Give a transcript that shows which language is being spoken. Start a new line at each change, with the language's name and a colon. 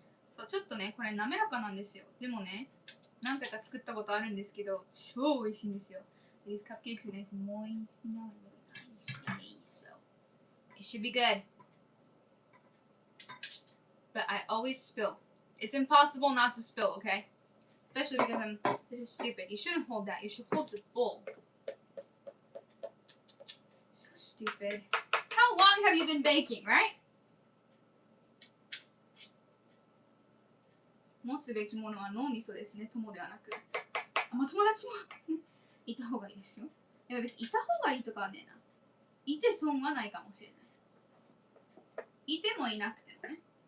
Japanese: そう、ちょっとね、これ滑らかなんですよ。でもね、何回か作ったことあるんですけど、超美味しいんですよ。
English: These cupcakes are nice and moist, you know, and really nice and yummy, so it should be good. But I always spill. It's impossible not to spill, okay? Especially because this is stupid. You shouldn't hold that. You should hold the bowl. So stupid. How long have you been baking, right?
Japanese: 持つべきものは脳みそですね、友ではなく。まあ、友達もいた方がいいですよ。でも別にいた方がいいとかはねえな。いて損はないかもしれない。いてもいなくてもね。